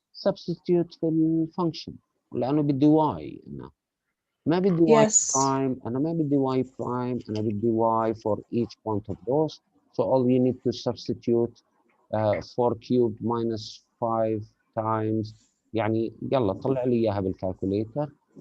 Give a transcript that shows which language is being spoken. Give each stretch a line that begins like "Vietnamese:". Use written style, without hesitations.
English: Substitute
Arabic: في الفانكشن لأنه بدي y أنا ما بدي y
English: Yes. prime.
Arabic: أنا ما بدي y prime. أنا بدي
English: y for each point of those. So all you need to substitute 4 cubed minus 5 times.
Arabic: يعني يلا طلع لي إياها بالكالكوليتر.